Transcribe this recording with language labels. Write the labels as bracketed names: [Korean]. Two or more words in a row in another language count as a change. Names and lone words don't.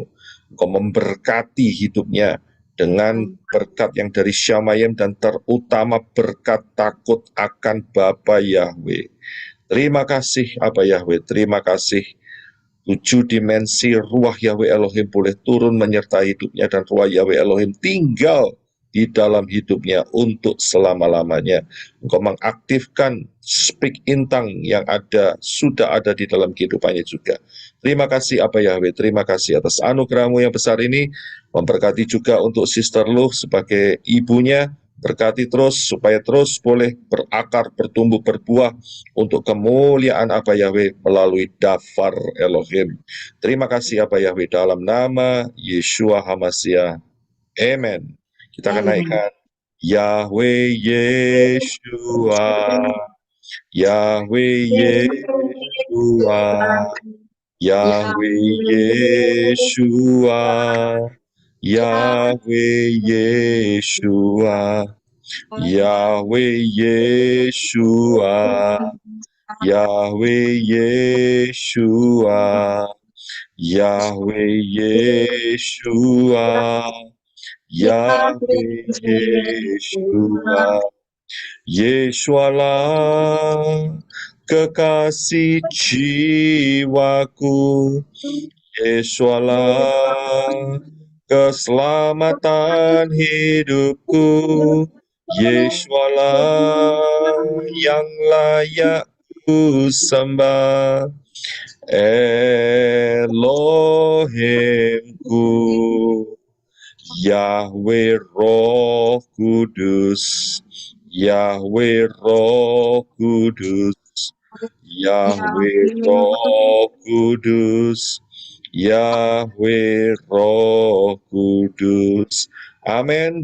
[Indonesian] Engkau memberkati hidupnya dengan berkat yang dari Syamayim, dan terutama berkat takut akan Bapa Yahweh. Terima kasih Abba Yahweh, terima kasih. 7 dimensi Ruach Yahweh Elohim boleh turun menyertai hidupnya, dan Ruach Yahweh Elohim tinggal di dalam hidupnya untuk selama-lamanya. Engkau mengaktifkan [English] speak in tongue [Indonesian] yang sudah ada di dalam kehidupannya juga. Terima kasih Abba Yahweh, terima kasih atas anugerah-Mu yang besar ini. Memberkati juga untuk Sister Luh sebagai ibunya. Berkati terus supaya terus boleh berakar, bertumbuh, berbuah untuk kemuliaan Abba Yahweh melalui Dafar Elohim. Terima kasih Abba Yahweh, dalam nama Yeshua HaMasiah. Amen. Kita akan naikkan Yahweh Yeshua, Yahweh Yeshua, Yahweh Yeshua, Yahweh Yeshua, Yahweh Yeshua, Yahweh Yeshua, Yahweh Yeshua, Yahweh Yeshua, Yeshualah kekasih jiwaku, Yeshualah keselamatan hidupku, Yeshualah yang layak ku sembah, Elohimku, Yahweh Roh Kudus, Yahweh Roh Kudus, Yahweh Roh Kudus, Yahweh Roh Kudus. Amin.